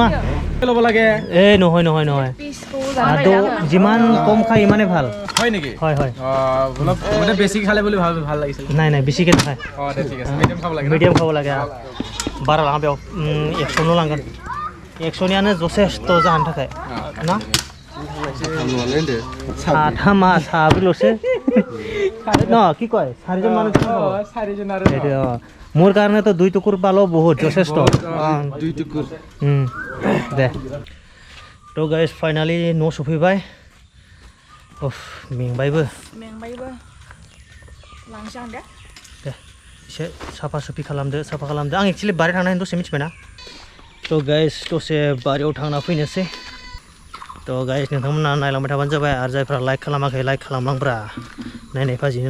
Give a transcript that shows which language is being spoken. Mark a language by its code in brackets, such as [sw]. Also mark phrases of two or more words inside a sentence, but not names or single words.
[as] ল'ব লাগে এই নহয় নহয় নহয় আৰু যিমান কম খাই ইমানে ভাল হয় নেকি হয় হয় অলপ মানে বেছি খালে বুলি ভাল লাগিছিল নাই নাই বেছিকে নাখায় দে ঠিক আছে মিডিয়াম খাব লাগে মিডিয়াম খাব লাগে [brx] बारा लाङा बेयाव 100 लांगोन 100नियानो जथेस्थ' जानो थाखाय ना साथामा साब्रैल'सो न [as] কি কয় চাৰিজন মানুহ চাৰিজন আৰু মোৰ কাৰণেতো 2 টুকুৰ পালো বহুত যথেষ্ট 2 টুকুৰ [brx] दे তো गाइस फाइनाली न' सफैबाय उफ मेंबायबो लांसां दे दे एसे साफा सुफि खालामदो साफा खालामदो आं एक्चुअली बारि थांनानै दसे मिथिबायना तो गाइस दसे बारियाव थांना फैनोसै तो गाइस नोंथांमोना नायलांबाय थाबानो जाबाय आरो जायफ्रा लाइक खालामाखै लाइक खालामलांब्रा नायनाय फाजिनो